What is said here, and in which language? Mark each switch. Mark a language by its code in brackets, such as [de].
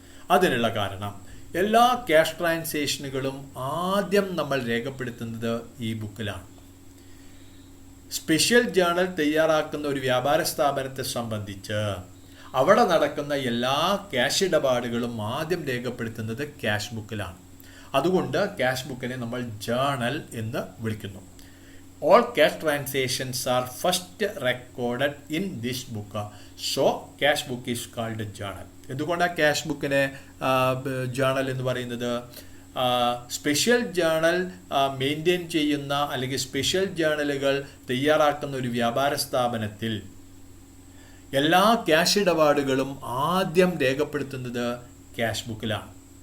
[ml] അതിനുള്ള കാരണം, എല്ലാ ക്യാഷ് ട്രാൻസാക്ഷനുകളും ആദ്യം നമ്മൾ രേഖപ്പെടുത്തുന്നത് ഈ ബുക്കിലാണ്. സ്പെഷ്യൽ ജേണൽ തയ്യാറാക്കുന്ന ഒരു വ്യാപാര സ്ഥാപനത്തെ സംബന്ധിച്ച് അവിടെ നടക്കുന്ന എല്ലാ ക്യാഷ് ഇടപാടുകളും ആദ്യം രേഖപ്പെടുത്തുന്നത് ക്യാഷ് ബുക്കിലാണ്. അതുകൊണ്ട് ക്യാഷ് ബുക്കിനെ നമ്മൾ ജേണൽ എന്ന് വിളിക്കുന്നു. [en] All cash transactions are first recorded in this book. So, cash book is called journal. [ml] എന്തുകൊണ്ടാണ് ക്യാഷ് ബുക്കിനെ ജേണൽ എന്ന് പറയുന്നത്? സ്പെഷ്യൽ ജേണൽ മെയിൻറ്റെയിൻ ചെയ്യുന്ന അല്ലെങ്കിൽ സ്പെഷ്യൽ ജേണലുകൾ തയ്യാറാക്കുന്ന ഒരു വ്യാപാര സ്ഥാപനത്തിൽ എല്ലാ ക്യാഷ് ഇടപാടുകളും ആദ്യം രേഖപ്പെടുത്തുന്നത് ക്യാഷ് ബുക്കിലാണ്.